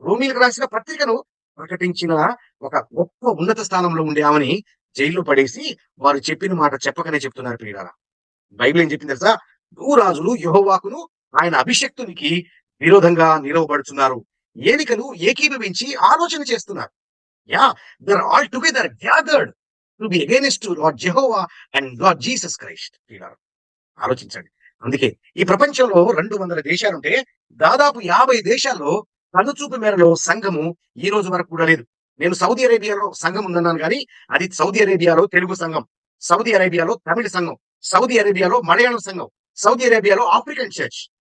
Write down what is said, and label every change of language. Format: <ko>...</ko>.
<te>రోమీలకు రాసిన పత్రికను ప్రకటించిన ఒక గొప్ప ఉన్నత స్థానంలో ఉండే ఆమెని జైల్లో పడేసి వారు చెప్పిన మాట చెప్పకనే చెప్తున్నారు ప్రియులారా. బైబిల్ ఏం చెప్పింది తెలుసా, భూరాజులు యెహోవాకును ఆయన అభిషక్తునికి విరోధంగా నిలవబడుతున్నారు, ఏలికలు ఏకీభవించి ఆలోచన చేస్తున్నారు.</te> <en>They're all together gathered to be against Lord Jehovah and Lord Jesus Christ.</en> <te>ఆలోచించండి. అందుకే ఈ ప్రపంచంలో 200 దేశాలుంటే దాదాపు 50 దేశాల్లో కనుచూపు మేరలో సంఘము ఈ రోజు వరకు కూడా లేదు. నేను సౌదీ అరేబియాలో సంఘం ఉందన్నాను కానీ అది సౌదీ అరేబియాలో తెలుగు సంఘం, సౌదీ అరేబియాలో తమిళ సంఘం, సౌదీ అరేబియాలో మలయాళం సంఘం, సౌదీ అరేబియాలో ఆఫ్రికన్ చర్చ్.</te>